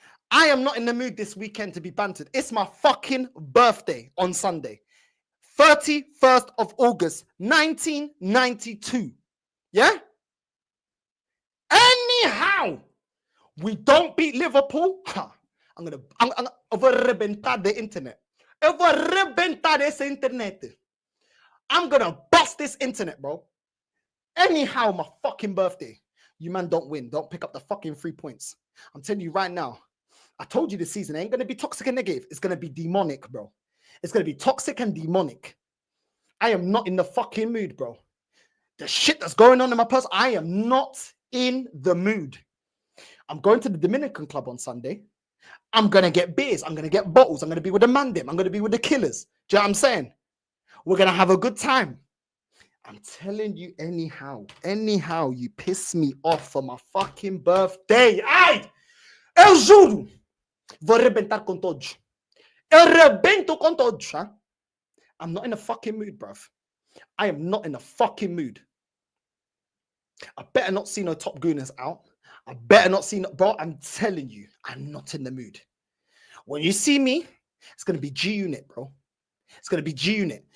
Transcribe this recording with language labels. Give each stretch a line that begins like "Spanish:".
English: I am not in the mood this weekend to be bantered. It's my fucking birthday on Sunday. 31st of August, 1992. Yeah? Anyhow, we don't beat Liverpool. I'm gonna
Portuguese: rebentar
English: the internet.
Portuguese: Eu vou rebentar esse internet.
English: I'm gonna bust this internet, bro. Anyhow, my fucking birthday. You man don't win. Don't pick up the fucking 3 points. I'm telling you right now. I told you this season ain't gonna be toxic and negative. It's gonna be demonic, bro. It's gonna be toxic and demonic. I am not in the fucking mood, bro. The shit that's going on in my purse, I am not in the mood. I'm going to the Dominican club on Sunday. I'm gonna get beers. I'm gonna get bottles. I'm gonna be with the man them. I'm gonna be with the killers. Do you know what I'm saying? We're gonna have a good time. I'm telling you, anyhow, you piss me off for my fucking birthday.
Portuguese: Ai! Eu juro! Vou arrebentar com todos. Eu arrebento com todos, huh?
English: I'm not in a fucking mood, bruv. I am not in a fucking mood. I better not see no top gooners out. I better not see no... Bro, I'm telling you, I'm not in the mood. When you see me, it's going to be G-Unit, bro. It's going to be G-Unit.